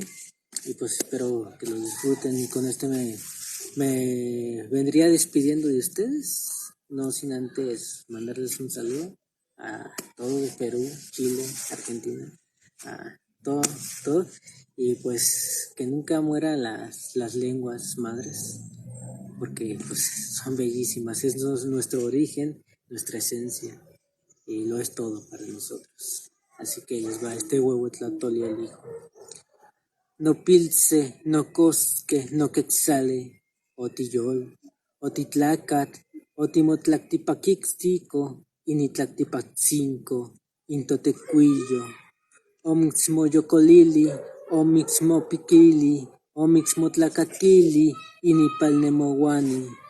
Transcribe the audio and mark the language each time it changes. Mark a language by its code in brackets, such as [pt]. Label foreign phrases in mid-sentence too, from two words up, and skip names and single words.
[es] Y pues espero que lo disfruten, y con este me vendría despidiendo de ustedes, no sin antes mandarles un saludo a todo de Perú, Chile, Argentina, a todo, y pues que nunca mueran las lenguas madres, porque pues son bellísimas, es nuestro origen, nuestra esencia, y lo es todo para nosotros. Así que les va este huehuetlatolia al hijo. [nah] No pilce, no cosque, no quetzale, otiyol, otitlacat, otimotlactipaquixtico, initlactipatzinco, intotecuillo, omixmoyocolili, omixmopiquili, omixmotlacatili, inipalnemowani,